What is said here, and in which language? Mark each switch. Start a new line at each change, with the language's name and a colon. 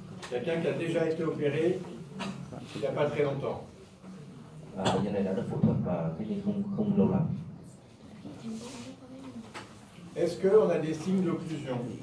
French: Quelqu'un qui a déjà été opéré il n'y a pas très longtemps.
Vietnamese: Bệnh nhân này đã được phẫu thuật và cách đây không lâu lắm.
French: Est-ce qu'on a des signes d'occlusion?